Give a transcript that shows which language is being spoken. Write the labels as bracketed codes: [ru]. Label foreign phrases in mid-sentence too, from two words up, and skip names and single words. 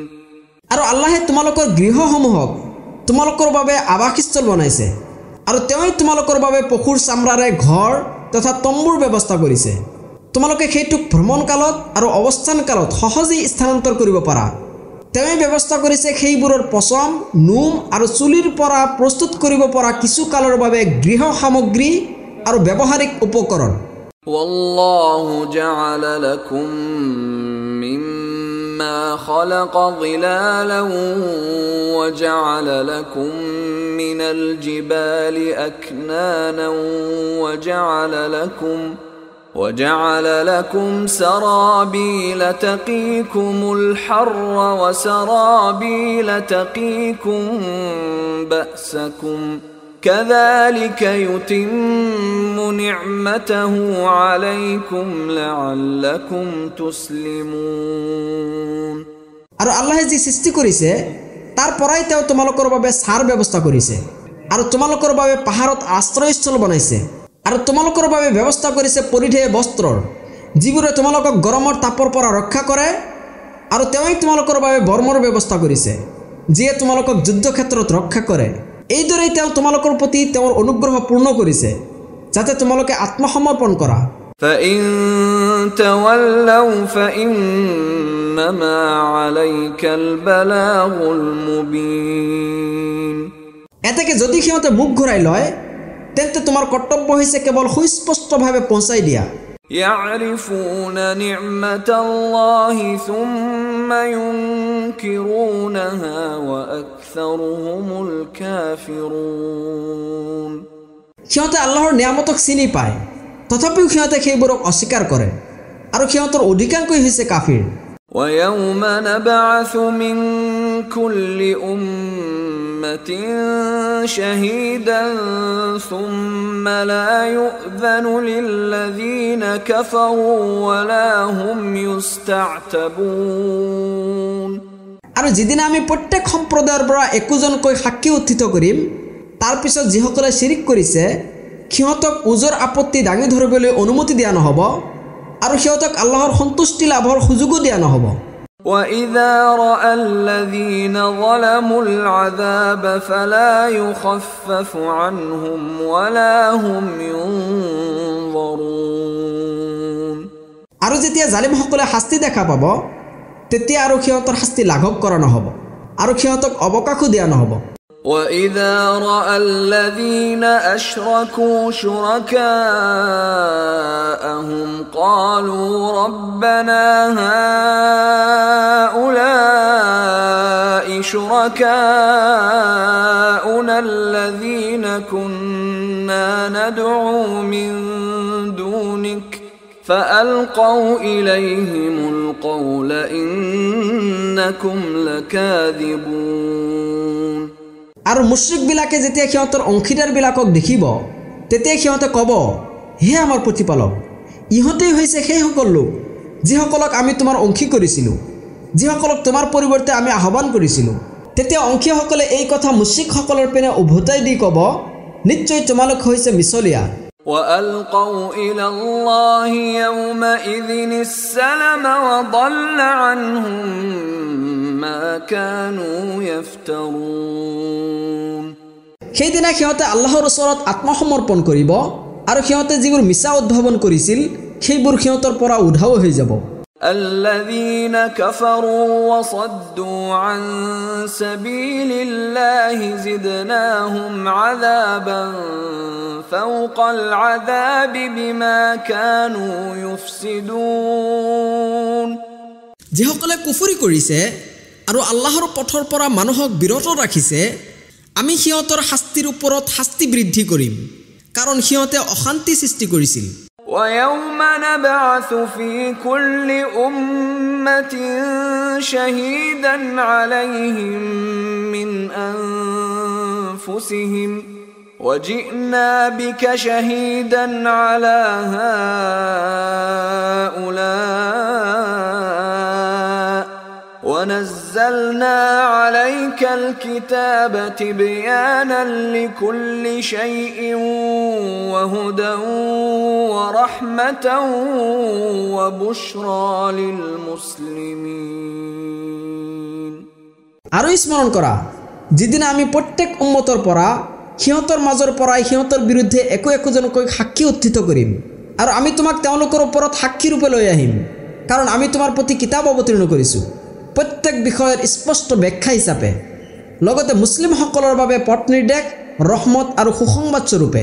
[as] আৰু আল্লাহে তোমালোকৰ গৃহসমূহক তোমালোকৰ বাবে আৱাসস্থল বনাইছে আৰু তেওঁই তোমালোকৰ বাবে পশুৰ চামৰাৰে ঘৰ তথা তম্বুৰ ব্যৱস্থা কৰিছে তোমালোকে সেইটোক ভ্ৰমণকালত আৰু অৱস্থানকালত সহজেই স্থানান্তৰ কৰিব পাৰা তেওঁই ব্যৱস্থা কৰিছে সেইবোৰৰ পচম নোম আৰু চুলিৰ পৰা প্ৰস্তুত কৰিব পৰা কিছু কালৰ বাবে গৃহ সামগ্ৰী আৰু ব্যৱহাৰিক উপকৰণ [ar] والله جعل لكم مما خلق ظلالا وجعل لكم من الجبال أكنانا وجعل لكم سرابيل تقيكم الحر وسرابيل تقيكم بأسكم كذلك يتم نعمته عليكم لعلكم تسلمون [as] আৰু আল্লাহে যি সৃষ্টি কৰিছে তাৰ পৰাই তেওঁ তোমালোকৰ বাবে সাৰ ব্যৱস্থা কৰিছে আৰু তোমালোকৰ বাবে পাহাৰত আশ্ৰয়স্থল বনাইছে আৰু তোমালোকৰ বাবে ব্যৱস্থা কৰিছে পৰিধেয় বস্ত্ৰৰ যিবোৰে তোমালোকক গৰমৰ তাপৰ পৰা ৰক্ষা কৰে আৰু তেওঁই তোমালোকৰ বাবে বৰ্মৰ ব্যৱস্থা কৰিছে যিয়ে তোমালোকক যুদ্ধক্ষেত্ৰত ৰক্ষা কৰে এইদৰেই তেওঁ তোমালোকৰ প্ৰতি তেওঁৰ অনুগ্ৰহ পূৰ্ণ কৰিছে যাতে তোমালোকে আত্মসমৰ্পণ কৰা [ar] فإن تولوا فإنما عليك البلاغ المبين [as] এতেকে যদি সিহঁতে মুখ ঘূৰাই লয় তেন্তে তোমাৰ কৰ্তব্য হৈছে কেৱল সুস্পষ্টভাৱে পਹੁঁচাই দিয়া [ar] يعرفون نعمة الله ثم ينكرونها وأكثرهم الكافرون [as] সিহঁতে আল্লাহৰ নিয়ামতক চিনি পায় তথাপিও সিহঁতে সেইবোৰক অস্বীকাৰ কৰে আৰু সিহঁতৰ অধিকাংশই হৈছে কাফিৰ [ar] ويوم نبعث من كل أمة شهيدا ثم لا يؤذن للذين كفروا ولا هم يستعتبون [as] আৰু যেদিন আমি প্ৰত্যেক সম্প্ৰদায়ৰ পৰা একোজনকৈ সাক্ষী উত্থিত কৰিম তাৰ পিছত যিসকলে শিৰিক কৰিছে সিহঁতক উজৰ আপত্তি দাঙি ধৰিবলৈ অনুমতি দিয়া নহ'ব আৰু সিহঁতক আল্লাহৰ সন্তুষ্টি লাভৰ সুযোগো দিয়া নহ'ব [ar] وإذا رأى الذين ظلموا العذاب فلا يخفف عنهم ولا هم ينظرون [as] আৰু যেতিয়া জালিমসকলে শাস্তি দেখা পাব তেতিয়া আৰু সিহঁতৰ শাস্তি লাঘৱ কৰা নহ'ব আৰু সিহঁতক অৱকাশো দিয়া নহ'ব [ar] وإذا رأى الذين أشركوا شركاءهم قالوا ربنا هؤلاء شركاؤنا الذين كنا ندعو من دونك فألقوا إليهم القول إنكم لكاذبون [as] আৰু মুশ্ৰিকবিলাকে যেতিয়া সিহঁতৰ অংশীদাৰবিলাকক দেখিব তেতিয়া সিহঁতে ক'ব হে আমাৰ প্ৰতিপালক ইহঁতেই হৈছে সেইসকল লোক যিসকলক আমি তোমাৰ অংশী কৰিছিলোঁ যিসকলক তোমাৰ পৰিৱৰ্তে আমি আহ্বান কৰিছিলোঁ তেতিয়া অংশীসকলে এই কথা মুশ্ৰিকসকলৰ পিনে উভতাই দি ক'ব নিশ্চয় তোমালোক হৈছে মিছলীয়া [ar] وألقوا إلى الله يومئذ السلم وضل عنهم ما كانوا يفترون [as] সেইদিনা সিহঁতে আল্লাহৰ ওচৰত আত্মসমৰ্পণ কৰিব আৰু সিহঁতে যিবোৰ মিছা উদ্ভাৱন কৰিছিল সেইবোৰ সিহঁতৰ পৰা উধাও হৈ যাব [ar] الذين كفروا وصدوا عن سبيل الله زدناهم عذابا فوق العذاب بما كانوا يفسدون [as] যিসকলে কুফৰি কৰিছে আৰু আল্লাহৰ পথৰ পৰা মানুহক বিৰত ৰাখিছে আমি সিহঁতৰ শাস্তিৰ ওপৰত শাস্তি বৃদ্ধি কৰিম কাৰণ সিহঁতে অশান্তি সৃষ্টি কৰিছিল [ar] ويوم نبعث في كل أمة شهيدا عليهم من أنفسهم وجئنا بك شهيدا على هؤلاء ونزلنا عليك الكتاب تبيانا لكل شيء وهدى ورحمة وبشرى للمسلمين [as] আৰু স্মৰণ কৰা যিদিনা আমি প্ৰত্যেক উম্মতৰ পৰা সিহঁতৰ মাজৰ পৰাই সিহঁতৰ বিৰুদ্ধে একোজনকৈ সাক্ষী উত্থিত কৰিম আৰু আমি তোমাক তেওঁলোকৰ ওপৰত সাক্ষী ৰূপে লৈ আহিম কাৰণ আমি তোমাৰ প্ৰতি কিতাপ অৱতীৰ্ণ কৰিছোঁ প্ৰত্যেক বিষয়ৰ স্পষ্ট ব্যাখ্যা হিচাপে লগতে মুছলিমসকলৰ বাবে পথ নিৰ্দেশ ৰহমত আৰু সুসংবাদ স্বৰূপে